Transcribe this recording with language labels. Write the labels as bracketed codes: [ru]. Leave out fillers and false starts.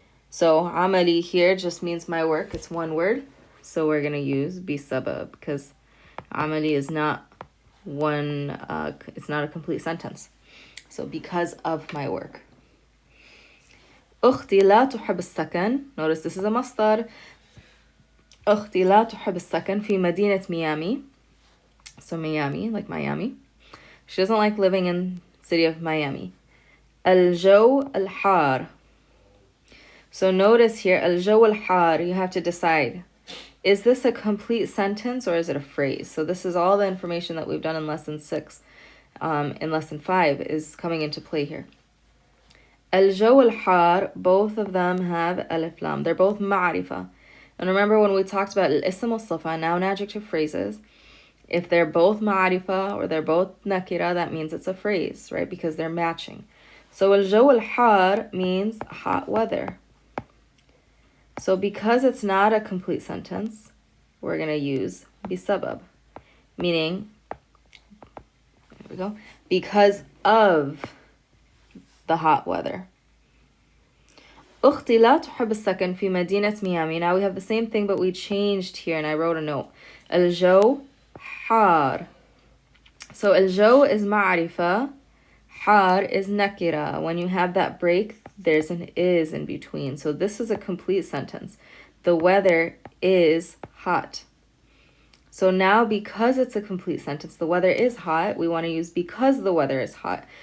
[en] So عملي here just means my work. It's one word. So we're going to use بسبب because عملي is not one, it's not a complete sentence. So because of my work. أختي لا تحب السكن. Notice this is a مصدر. [ar] أختي لا تحب السكن في مدينة ميامي. [en] So Miami, like Miami. She doesn't like living in the city of Miami. [ar] الجو الحار. [en] So notice here, الجو الحار, you have to decide, is this a complete sentence or is it a phrase? So this is all the information that we've done in lesson 6. In lesson 5 is coming into play here. الجو الحار, both of them have alif lam. They're both ma'arifa. And remember when we talked about al-ism al-sifa, noun adjective phrases, if they're both ma'arifa or they're both nakira, that means it's a phrase, right? Because they're matching. So al-jaw al-har means hot weather. So because it's not a complete sentence, we're going to use bisabab, meaning, there we go, because of the hot weather. [ar] أختي لا تحب السكن في مدينة ميامي. [en] Now we have the same thing, but we changed here, and I wrote a note. الجو حار. So الجو is معرفة. حار is nakira. When you have that break, there's an is in between. So this is a complete sentence. The weather is hot. So now, because it's a complete sentence, the weather is hot, we want to use because the weather is hot.